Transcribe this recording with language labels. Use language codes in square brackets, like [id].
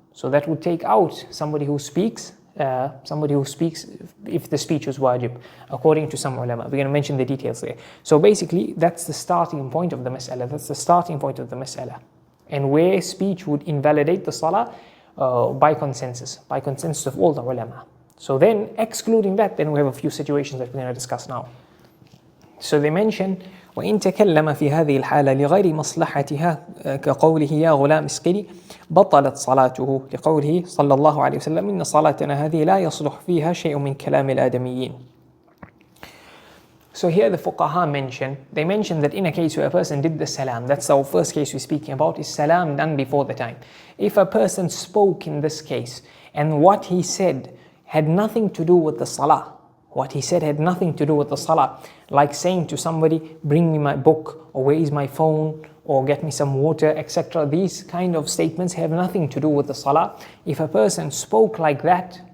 [en] So that would take out somebody who speaks if the speech was wajib, according to some ulama. We're going to mention the details there. So basically, that's the starting point of the mas'ala. And where speech would invalidate the salah by consensus of all the ulama. So then, excluding that, then we have a few situations that we're going to discuss now. [ar] So they mention, وإن تكلم في هذه الحالة لغير مصلحتها كقوله يا غلام اسقني بطلت صلاته لقوله صلى الله عليه وسلم إن صلاتنا هذه لا يصلح فيها شيء من كلام الآدميين. [en] So here the fuqaha mention that in a case where a person did the salam, that's our first case we're speaking about, is salam done before the time. If a person spoke in this case and what he said had nothing to do with the salah, like saying to somebody, bring me my book, or where is my phone, or get me some water, etc. These kind of statements have nothing to do with the salah. If a person spoke like that,